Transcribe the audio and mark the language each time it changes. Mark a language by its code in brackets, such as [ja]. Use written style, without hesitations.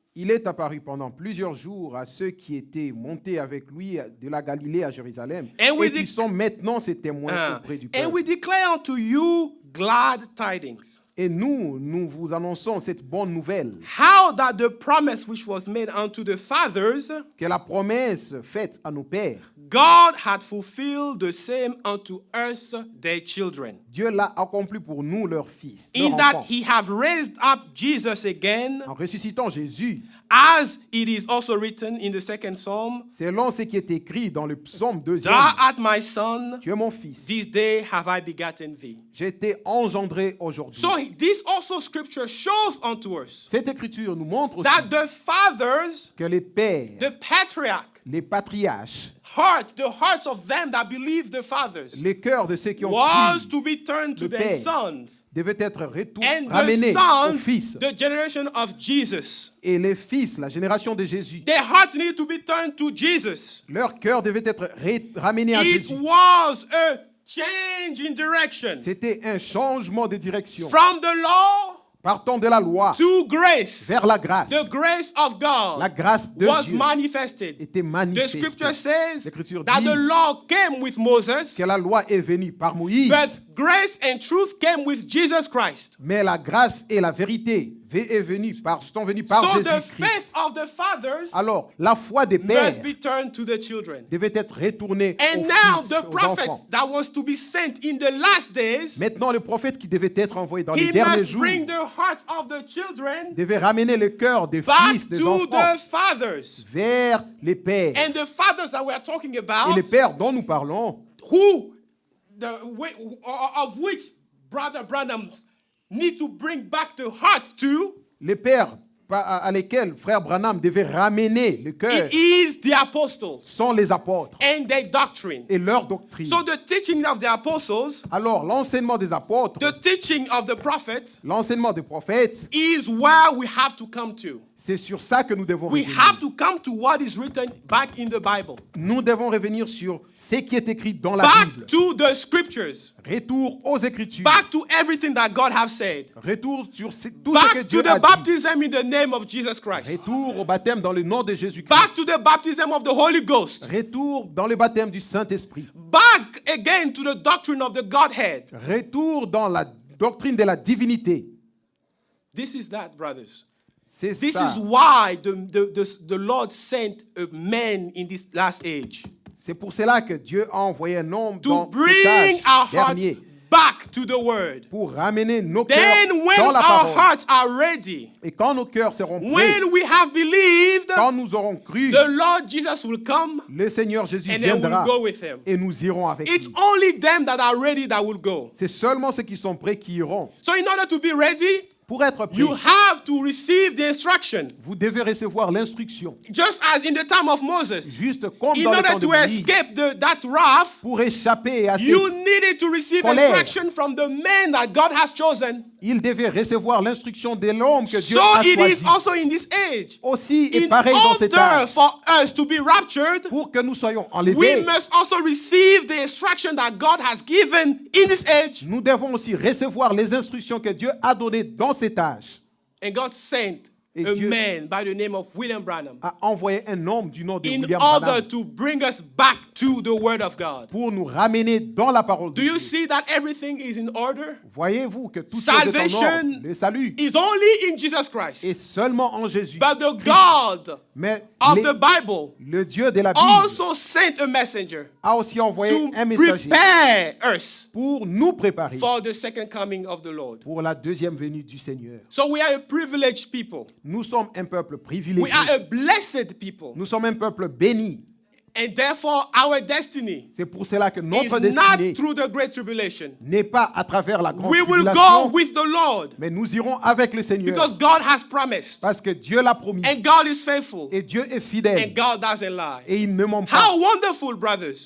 [fr] Il est apparu pendant plusieurs jours à ceux qui étaient montés avec lui de la Galilée à Jérusalem [en] And we [fr] et qui sont maintenant ses témoins auprès du [en] And [fr] peuple. [en] we declare unto you glad tidings. [fr] Et nous vous annonçons cette bonne nouvelle, [en] How that the promise which was made unto the fathers, [fr] que la promesse faite à nos pères, [en] God had fulfilled the same unto us, their children. [fr] Dieu l'a accompli pour nous, leurs fils, leurs [en] In that [fr] enfants, [en] he have raised up Jesus again, [fr] en ressuscitant Jésus, [en] as it is also written in the second psalm, [fr] selon ce qui est écrit dans le psaume 2. [en] Thou art my son, [fr] Tu es mon fils, [en] this day have I begotten thee. [fr] j'ai été engendré aujourd'hui. [en] So this also scripture shows unto us [fr] Cette écriture nous montre aussi [en] that the fathers, [fr] que les pères, [en] the patriarch, [fr] les patriarches, [en] the hearts of them that believe the fathers, [fr] les cœurs de ceux qui ont [en] was [fr] cru [en] to be turned to [fr] le [en] their [fr] père. [en] sons, [fr] devaient être [en] and the [fr] ramenés aux [en] sons, [fr] fils. [en] the generation of Jesus. [fr] Et les fils, la génération de Jésus, [en] Their hearts needed to be turned to Jesus. [fr] leur cœur devait être ramené à [en] It [fr] Jésus. [en] was a change in direction [fr] C'était un changement de direction. [en] from the law [fr] Partons de la loi [en] to grace. [fr] vers la grâce. [en] The grace of [fr] La [en] God [fr] grâce de [en] was [fr] Dieu [en] manifested. [fr] était [en] The [fr] manifestée. [en] scripture says [fr] L'Écriture [en] that [fr] dit [en] the law came with Moses, [fr] que la loi est venue par Moïse, [en] but grace and truth came with Jesus Christ. [fr] mais la grâce et la vérité sont venues par [en] So the [fr] Jésus-Christ. [en] faith of the fathers [fr] Alors, la foi des pères [en] must be turned to the children. [fr] devait être retournée [en] And [fr] aux [en] now [fr] fils, [en] the [fr] aux [en] prophet [fr] enfants. [en] that was to be sent in the last days, [fr] Maintenant, le prophète qui devait être envoyé dans les [en] he [fr] derniers [en] must [fr] jours [en] bring the hearts of the children [fr] devait ramener le cœur des [en] back [fr] fils, des [en] to [fr] enfants, [en] the fathers. [fr] vers les pères. [en] And the fathers that we are talking [fr] Et [en] about, [fr] les pères dont nous parlons, [en] of which Brother Branham need to bring back the heart to, [fr] les pères à lesquels frère Branham devait ramener le cœur, [en] it is the apostles [fr] sont les apôtres [en] and their doctrine. [fr] et leur doctrine. [en] So the teaching of the apostles, [fr] Alors, l'enseignement des apôtres, [en] the teaching of the prophets, [fr] l'enseignement des prophètes, [en] is where we have to come to. [fr] c'est sur ça que nous devons [en] We [fr] revenir. [en] have to come to what is written back in the Bible. [fr] Nous devons revenir sur ce qui est écrit dans la [en] Back [fr] Bible. [en] to the scriptures. [fr] Retour aux Écritures. [en] Back to everything that God has said. [fr] Retour sur tout ce que [en] Back [fr] Dieu [en] to [fr] a [en] the [fr] dit. [en] baptism in the name of Jesus Christ. [fr] Retour au baptême dans le nom de Jésus-Christ. [en] Back to the baptism of the Holy Ghost. [fr] Retour dans le baptême du Saint-Esprit. [en] Back again to the doctrine of the Godhead. [fr] Retour dans la doctrine de la divinité. [en] This is that, brothers. [fr] C'est [en] This [fr] ça. [en] is why the Lord sent a man in this last age. [fr] C'est pour cela que Dieu a envoyé un homme [en] To [fr] dans cet [en] bring our [fr] âge [en] hearts [fr] dernier [en] back to the Word. [fr] pour ramener nos cœurs [en] Then when [fr] dans la [en] our [fr] parole. [en] hearts are ready, [fr] Et quand nos cœurs seront prêts, [en] when we have believed, [fr] quand nous aurons cru, [en] the Lord Jesus will come [fr] le Seigneur Jésus [en] and then [fr] viendra [en] we'll go with him. [fr] et nous irons avec [en] It's [fr] lui. [en] only them that are ready that will go. [fr] C'est seulement ceux qui sont prêts qui iront. [en] So in order to be ready, [fr] Pour être prêts, [en] you have to receive the instruction. [fr] vous devez recevoir l'instruction. [en] Just as in the time of Moses. [fr] Juste comme [en] In [fr] dans le [en] order [fr] temps de [en] to [fr] Moïse, [en] escape that wrath, [fr] pour échapper à [en] you [fr] cette... [en] needed to receive [fr] colère. [en] instruction from the man that God has chosen. [fr] Il devait recevoir l'instruction de l'homme que Dieu [en] So [fr] a [en] it is [fr] choisi. [en] also in this age. [fr] Aussi et [en] In [fr] pareil dans cet [en] order [fr] âge. [en] for us to be raptured, [fr] Pour que nous soyons [en] we [fr] enlevés, [en] must also receive the instruction that God has given in this age. [fr] nous devons aussi recevoir les instructions que Dieu a données dans cet âge. [en] And God sent [fr] Et [en] a [fr] Dieu [en] man by the name of William Branham [fr] a envoyé un homme du nom de [en] in [fr] William [en] order [fr] Branham [en] to bring us back to the Word of God. [fr] pour nous ramener dans la parole de [en] Do you [fr] Dieu. [en] see that everything is in order? [fr] Voyez-vous que tout est en [en] Salvation [fr] ordre. Le salut [en] is only in Jesus Christ. [fr] est seulement en Jésus. [en] But the God [fr] Mais [en] of [fr] les- [en] the Bible [fr] le Dieu de la Bible [en] also sent a messenger [fr] a aussi envoyé [en] to [fr] un messager [en] prepare us [fr] pour nous préparer [en] for the second coming of the Lord. [fr] pour la deuxième venue du Seigneur. [en] So we are a privileged people. [fr] Nous sommes un peuple [en] We [fr] privilégié. [en] are a blessed people. [fr] Nous sommes un peuple béni. [en] And therefore, our destiny [fr] C'est pour cela que [en] is [fr] notre [en] not [fr] destinée [en] through the great tribulation. [fr] n'est pas à travers la grande [en] We will go [fr] tribulation, [en] with the Lord [fr] mais nous irons avec le Seigneur. [en] because God has promised. [fr] Parce que Dieu l'a promis. [en] And God is faithful. [fr] Et Dieu est [en] And [fr] fidèle. [en] God doesn't lie. [fr] Et il ne ment pas. [en] How wonderful, brothers.